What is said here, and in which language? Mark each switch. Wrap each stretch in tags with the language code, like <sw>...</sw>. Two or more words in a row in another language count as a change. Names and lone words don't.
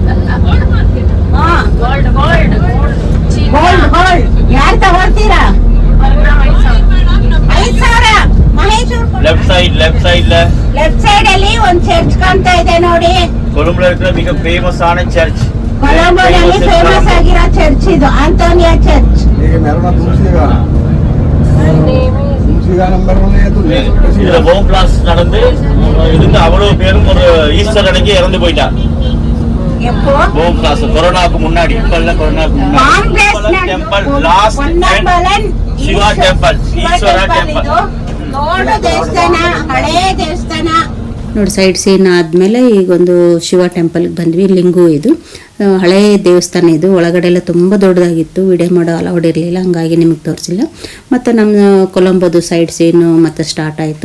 <kn>ಗೋಲ್ಡ್ ಯಾರು ತಗೊಳ್ತೀರಾ? 5,000 ಮಹೇಶ್.</kn> <en>left side</en> <kn>ಅಲ್ಲಿ ಒಂದು ಚರ್ಚ್ ಕಾಣ್ತಾ ಇದೆ ನೋಡಿ. ಕೊಲಂಬೋದಲ್ಲಿ ಫೇಮಸ್ ಆನ ಚರ್ಚ್. ಕೊಲಂಬೋದಲ್ಲಿ ಫೇಮಸ್ ಆಗಿರೋ ಚರ್ಚ್ ಇದು, ಆಂಟೋನಿಯಾ ಚರ್ಚ್.</kn> <ta>இதுல போம் கிளாஸ் நடந்து இருந்து அவ்வளவு பேரும் ஒரு ஈஸ்டர் அன்னைக்கு இறந்து போயிட்டா. போம் கிளாஸ் கொரோனாக்கு முன்னாடி, இப்ப இல்ல, கொரோனாக்கு முன்னாடி.</ta> <en>temple last and Shiva temple, Eswara temple.</en> <kn>ನೋಡು ದೇವಸ್ಥಾನ, ಹಳೆ ದೇವಸ್ಥಾನ ನೋಡಿ.</kn> <en>side scene</en> <kn>ಆದಮೇಲೆ ಈಗ ಒಂದು ಶಿವ ಟೆಂಪಲ್ಗೆ ಬಂದ್ವಿ. ಲಿಂಗು ಇದು ಹಳೆ ದೇವಸ್ಥಾನ. ಇದು ಒಳಗಡೆ ಎಲ್ಲ ತುಂಬ ದೊಡ್ಡದಾಗಿತ್ತು, ವಿಡಿಯೋ ಮಾಡೋ ಅಲೌಡ್ ಇರಲಿಲ್ಲ, ಹಂಗಾಗಿ ನಿಮಗೆ ತೋರಿಸಿಲ್ಲ. ಮತ್ತು ನಮ್ಮ ಕೊಲಂಬೋದು</kn> <en>side scene</en> <kn>ಮತ್ತು ಸ್ಟಾರ್ಟ್ ಆಯಿತು.</kn>